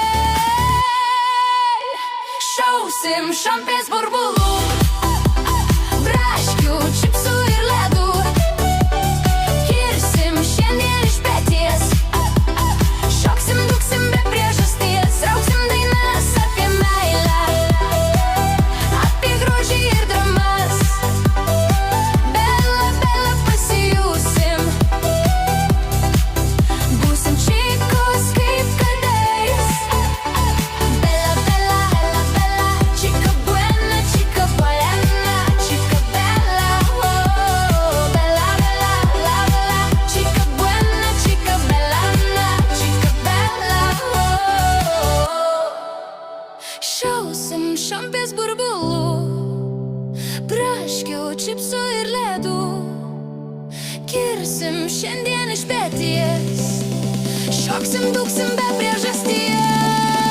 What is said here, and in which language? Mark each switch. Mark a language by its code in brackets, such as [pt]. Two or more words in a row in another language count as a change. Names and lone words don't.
[lt] Šausim šampės burbulų, braškių, čipsų ir ledų. Kirsim šiandien iš peties, šoksim, dūksim be priežasties. Rauksim dainas apie meilę, apie grožį ir dramas. Bela, bela pasijūsim, būsim čykos kaip kadais. [es] Bela, bela, bela, bela, chica buena, chica buena, chica bella, oh. Bella, bella, la, bella, chica buena, chica bella, chica bella, oh. [lt] Šausim šampės burbulų, braškių, čipsų ir ledų. Kirsim šiandien iš peties, šoksim, dūksim be priežasties.